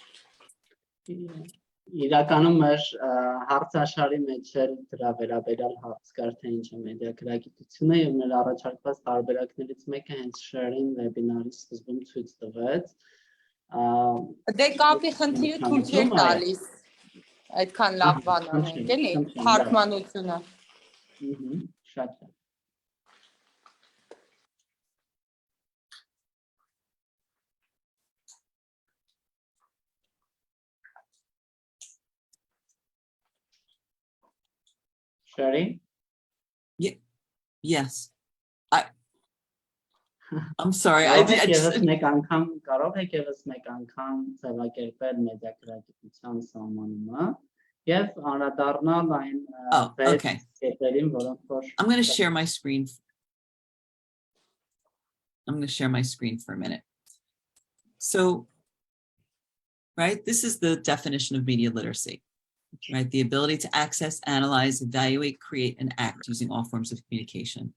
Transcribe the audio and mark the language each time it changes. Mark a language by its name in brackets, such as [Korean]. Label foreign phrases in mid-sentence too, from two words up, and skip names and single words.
[Armenian] Իրականում մեր հարցաշարի մեջ էլ դրա վերաբերյալ հարց կար, թե ինչ է մեդիագրագիտությունը, եւ մեր առաջարկված տարբերակներից մեկը հենց Շերրին վեբինարի սկզբում ցույց տվեց։ Դե կապի խնդիրը թույլ չէր տալիս այդքան լավ բան անենք, էլի, թարգմանությունը։ Շատ լավ։ Sheri? [English] Yes. I'm sorry. [Armenian] Կարող եք եւս մեկ անգամ ձևակերպել մեդիագրագիտության սահմանումը եւ անդրադառնալ այն կետերին, որոնք որ [English] I'm going to share my screen. I'm going to share my screen for a minute. So, right, this is the definition of media literacy, right? The ability to access, analyze, evaluate, create, and act using all forms of communication.